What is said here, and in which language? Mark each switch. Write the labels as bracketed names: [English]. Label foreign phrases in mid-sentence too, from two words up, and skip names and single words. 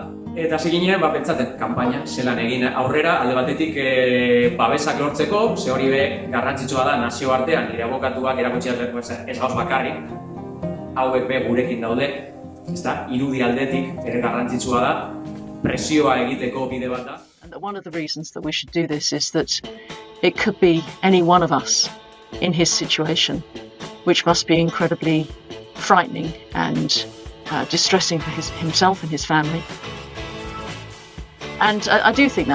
[Basque] Eta hasi ginen pentsatzen kanpaina zelan egin aurrera alde batetik babesak lortzeko, ze hori be garrantzitsua da nazioartean nire abokatuak erakutsi ez gauz bakarrik. Hauek be gurekin daude, irudi aldetik ere garrantzitsua da, presioa egiteko bide bat da. [English] One of the reasons that we should do this is that it could be any one of us in his situation, which must be incredibly frightening and distressing for himself and his family. And I do think that.